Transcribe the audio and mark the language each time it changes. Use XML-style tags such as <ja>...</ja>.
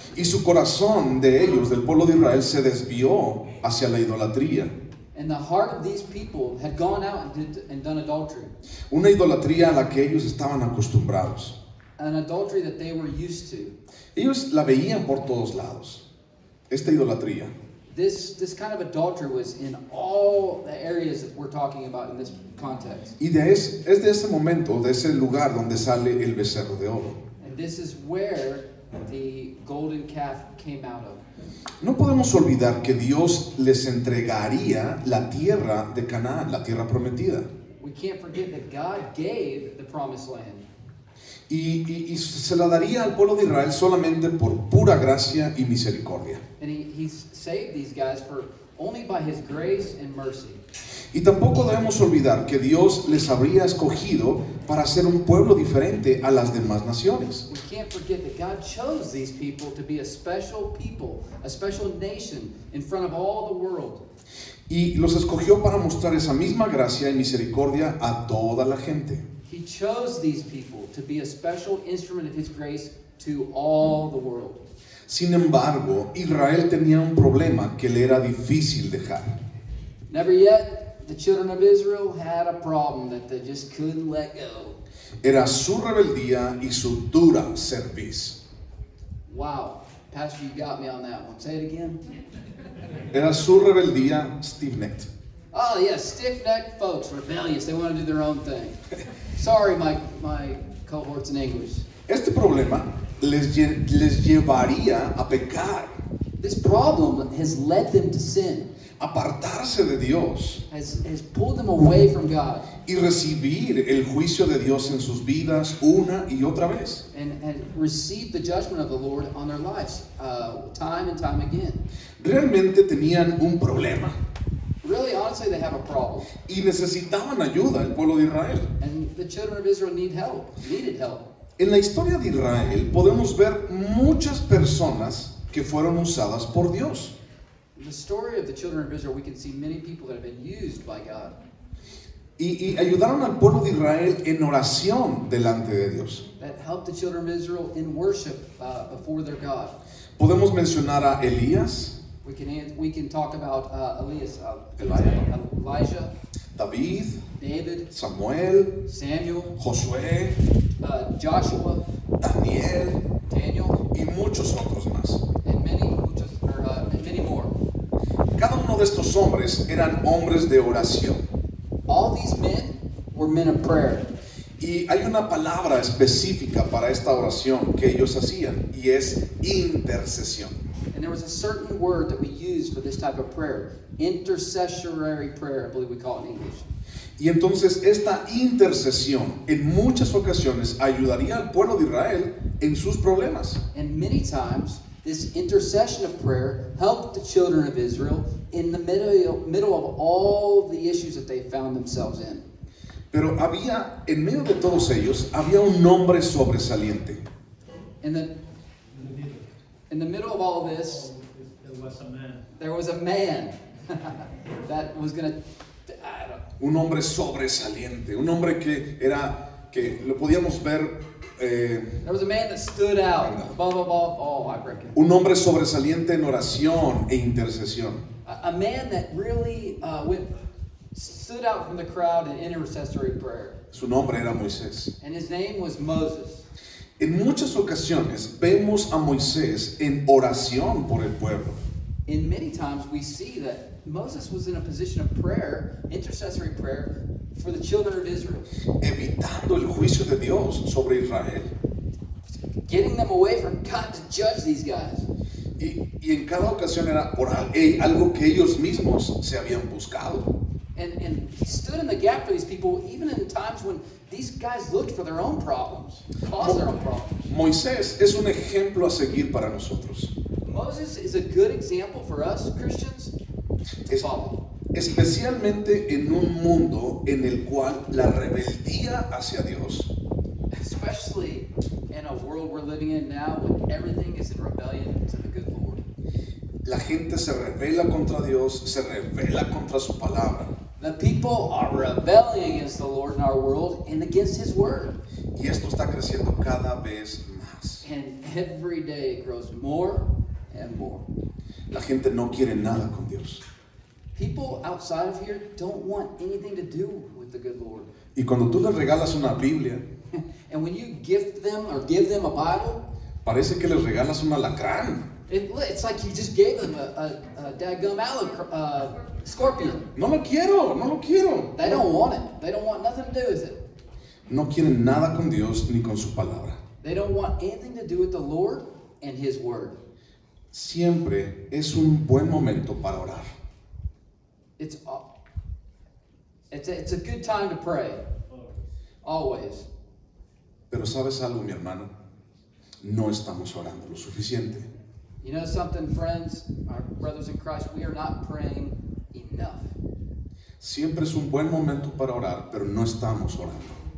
<es>Y su corazón de ellos, del pueblo de Israel, se desvió hacia la idolatría.</es> <en>And the heart of these people had gone out and done adultery.</en> <es>Una idolatría a la que ellos estaban acostumbrados.</es> <en>An adultery that they were used to.</en> <es>Ellos la veían por todos lados, esta idolatría.</es> <en>This kind of adultery was in all the areas that we're talking about in this context.</en> <es>Y es de ese momento, de ese lugar donde sale el becerro de oro.</es> <en>And this is where the golden calf came out of.</en> <es>No podemos olvidar que Dios les entregaría la tierra de Canaán, la tierra prometida.</es> <en>We can't forget that God gave the promised land.</en> <es>Y se la daría al pueblo de Israel solamente por pura gracia y misericordia.</es> <en>And he saved these guys for only by his grace and mercy.</en> <es>Y tampoco debemos olvidar que Dios les habría escogido para ser un pueblo diferente a las demás naciones.</es> <en>We can't forget that God chose these people to be a special people, a special nation in front of all the world.</en> <es>Y los escogió para mostrar esa misma gracia y misericordia a toda la gente.</es> <en>He chose these people to be a special instrument of his grace to all the world.</en> <es>Sin embargo, Israel tenía un problema que le era difícil dejar.</es> <en>Never yet, the children of Israel had a problem that they just couldn't let go.</en> <es>Era su rebeldía y su dura cerviz.</es> <en>Wow, Pastor, you got me on that one. Say it again.</en> <es>Era su rebeldía</es> <en>stiff-necked. Oh, yeah, stiff-necked folks, rebellious. They want to do their own thing. Sorry, my cohorts in English.</en> <es>Este problema les llevaría a pecar,</es> <en>This problem has led them to sin,</en> <es>apartarse de Dios</es> <en>has pulled them away from God,</en> <es>y recibir el juicio de Dios en sus vidas una y otra vez.</es> <en>and received the judgment of the Lord on their lives time and time again.</en> <es>Realmente tenían un problema</es> <en>Really, honestly, they have a problem.</en> <es>y necesitaban ayuda el pueblo de Israel.</es> <en>And the children of Israel needed help.</en> <es>En la historia de Israel podemos ver muchas personas que fueron usadas por Dios.</es> <en>In the story of the children of Israel, we can see many people that have been used by God.</en> <es>Y ayudaron al pueblo de Israel en oración delante de Dios.</es> <en>That helped the children of Israel in worship before their God.</en> <es>Podemos mencionar a Elías,</es> <en>We can talk about Elijah,</en> <es>David,</es> <en>David,</en> <es>Samuel,</es> <en>Samuel,</en> <es>Josué,</es> <en>Joshua,</en> <es>Daniel</es> <en>Daniel,</en> <es>y muchos otros más.</es> <en>and many more.</en> <es>Cada uno de estos hombres eran hombres de oración.</es> <en>All these men were men of prayer.</en> <es>Y hay una palabra específica para esta oración que ellos hacían y es intercesión.</es> <en>And there was a certain word that we use for this type of prayer. Intercessory prayer, I believe we call it in English.</en> <es>Y entonces esta intercesión en muchas ocasiones ayudaría al pueblo de Israel en sus problemas.</es> <en>And many times, this intercession of prayer helped the children of Israel in the middle of all the issues that they found themselves in.</en> <es>Pero había, en medio de todos ellos, había un hombre sobresaliente.</es> <en>In the middle of all this, there was a man that was going to,</en> <es>Un hombre sobresaliente, un hombre que lo podíamos ver,</es> <en>there was a man that stood out above all, I reckon.</en> <es>un hombre sobresaliente en oración e intercesión.</es> <en>A man that really stood out from the crowd in intercessory prayer.</en> <es>Su nombre era Moisés.</es> <en>And his name was Moses.</en> <es>En muchas ocasiones vemos a Moisés en oración por el pueblo.</es> <en>In many times we see that Moses was in a position of prayer, intercessory prayer, for the children of Israel.</en> <es>Evitando el juicio de Dios sobre Israel.</es> <en>Getting them away from God to judge these guys.</en> <es>Y en cada ocasión era por algo que ellos mismos se habían buscado.</es> <en>And he stood in the gap for these people, even in times when these guys looked for their own problems, caused their own problems.</en> <es>Moisés es un ejemplo a seguir para nosotros.</es> <en>Moses is a good example for us, Christians, to follow.</en> <es>Especialmente en un mundo en el cual la rebeldía hacia Dios,</es> <en>Especially in a world we're living in now when everything is in rebellion to the good Lord.</en> <es>la gente se rebela contra Dios, se rebela contra su palabra.</es> <en>The people are rebelling against the Lord in our world and against His Word.</en> <es>Y esto está creciendo cada vez más.</es> <en>And every day it grows more and more.</en> <es>La gente no quiere nada con Dios.</es> <en>People outside of here don't want anything to do with the good Lord.</en> <es>Y cuando tú les regalas una Biblia,</es> <en>And when you gift them or give them a Bible,</en> <es>parece que les regalas un alacrán.</es> <en>it's like you just gave them a dadgum scorpion.</en> <es>No lo quiero, no lo quiero.</es> <en>They don't want it. They don't want nothing to do with it.</en> <es>No quieren nada con Dios ni con su palabra.</es> <en>They don't want anything to do with the Lord and His Word.</en> <es>Siempre es un buen momento para orar.</es> <en>It's a good time to pray. Always.</en> <es>Pero ¿sabes algo, mi hermano? No estamos orando lo suficiente.</es> <en>You know something, friends, our brothers in Christ, we are not praying enough.</en> <es>Siempre es un buen momento para orar, pero no estamos orando.</es>